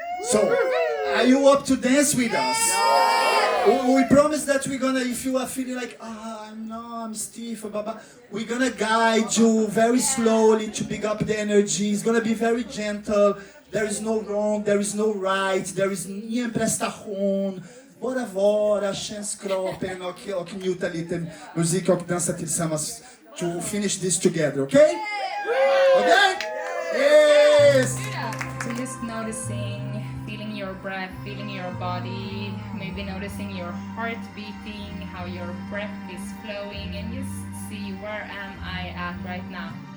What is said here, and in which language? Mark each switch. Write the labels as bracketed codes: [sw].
[en] So, are you up to dance with us? We promise that we're gonna, if you are feeling like, I'm stiff, we're gonna guide you very slowly to pick up the energy. It's gonna be very gentle. There is no wrong, there is no right, there is [sv] ingen prestation. Bara vara, känns kroppen och njuta lite musik och dansa tillsammans [en] to finish this together, okay? Okay? Yes! So just noticing, feeling your breath, feeling your body, maybe noticing your heart beating, how your breath is flowing and just see where am I at right now.